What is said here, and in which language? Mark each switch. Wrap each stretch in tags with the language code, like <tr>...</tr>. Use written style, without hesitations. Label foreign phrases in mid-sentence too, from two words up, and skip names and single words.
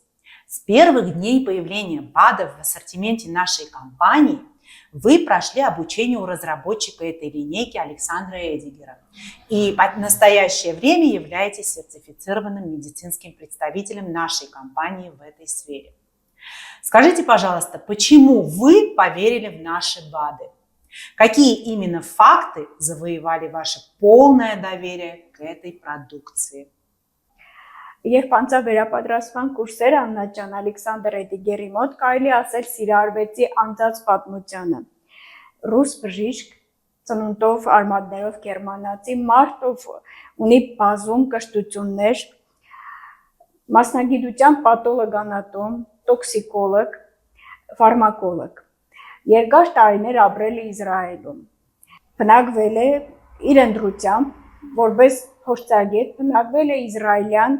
<ru>С первых дней появления БАДов в ассортименте нашей компании вы прошли обучение у разработчика этой линейки Александра Эдигера и в настоящее время являетесь сертифицированным медицинским представителем нашей компании в этой сфере. Скажите, пожалуйста, почему вы поверили в наши БАДы? Какие именно факты завоевали ваше полное доверие к этой продукции?</ru> <hy>Երբ անձավերապատրաստման կուրսեր աննաճան Ալեքսանդր Էդիգերի մոտ, կարելի ասել սիրարվեցի անցած պատմությանը։ Ռուս բժիշկ, ծնունդով, արմատներով գերմանացի մարդ, ով ունի բազում կրթություններ, մասնագիտությամբ պաթոլոգանատոմ, տոքսիկոլոգ, ֆարմակոլոգ։ Երկար տարիներ ապրել է Իսրայելում։ Բնակվել է իր ընտրությամբ, որպես փորձագետ, բնակվել է իսրայելյան</hy>